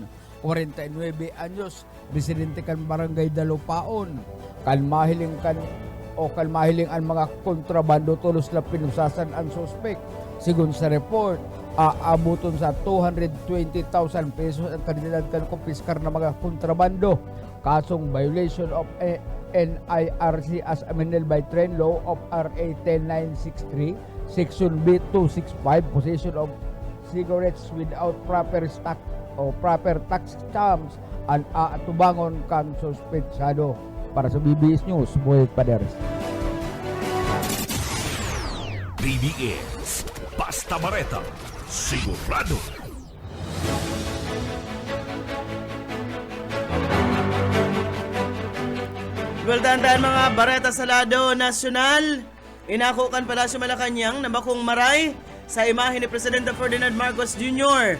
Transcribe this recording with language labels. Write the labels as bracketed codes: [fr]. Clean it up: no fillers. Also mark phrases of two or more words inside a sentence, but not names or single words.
[bik] 49 anyos, residente kan barangay Dalupaon. Kalmahiling ang mga kontrabando tulos na pinusasan ang suspect. Sigun sa report, aabuton sa 220,000 pesos ang kanilad kan kumpiskar na mga kontrabando. [en] Kasong violation of NIRC as amended by Trend Law of RA 10963, Section B265, possession of cigarettes without proper stock o proper tax stamps and [bik] atubangon kan suspetsado. Para sa BBS News, Boyet Paderes. BBS, basta bareta, sigurado. Gwaltandaan mga bareta sa lado nasyonal, inako kan Palasyo Malacañang na bakong maray sa imahe ni Presidente Ferdinand Marcos Jr.